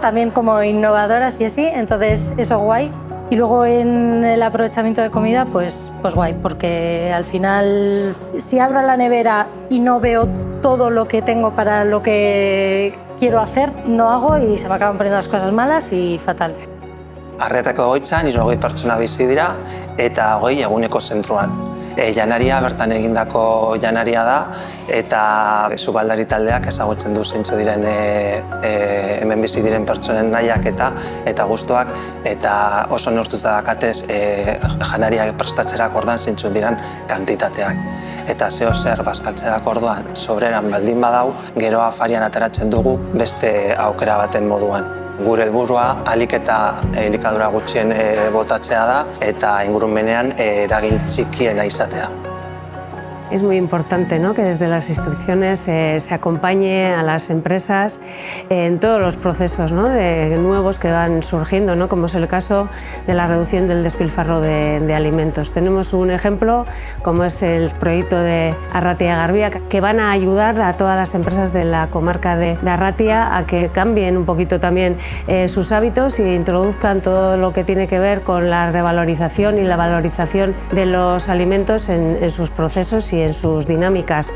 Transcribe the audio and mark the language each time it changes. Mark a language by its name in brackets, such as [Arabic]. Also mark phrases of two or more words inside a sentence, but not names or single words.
[Spanish] También como innovadoras y así, entonces eso guay. Y luego en el aprovechamiento de comida, pues guay, porque al final si abro la nevera y no veo todo lo que tengo para lo que quiero hacer, no hago y se me acaban poniendo las cosas malas y fatal. [Basque] Arretako egoitzan 60 pertsona bizi dira eta 20 eguneko zentruan. Janaria bertan egindako janaria da eta sukaldari taldeak ezagutzen du zeintzu diren hemen bizi diren pertsonen nahiak eta gustuak eta oso neurtuta dakatez janaria prestatzerako orduan zeintzu diren kantitateak. Eta zeo zer bazkaltzerako orduan sobreran baldin badau, gero afarian ateratzen dugu beste aukera baten moduan. Gure helburua ahalik eta elikadura gutxien botatzea da eta ingurumenean eragin txikiena izatea. [Spanish] Es muy importante, ¿no?, que desde las instituciones se acompañe a las empresas en todos los procesos, ¿no?, nuevos que van surgiendo, ¿no?, como es el caso de la reducción del despilfarro de alimentos. Tenemos un ejemplo como es el proyecto de Arratia Garbia, que van a ayudar a todas las empresas de la comarca de Arratia a que cambien un poquito también sus hábitos e introduzcan todo lo que tiene que ver con la revalorización y la valorización de los alimentos en sus procesos y en sus dinámicas.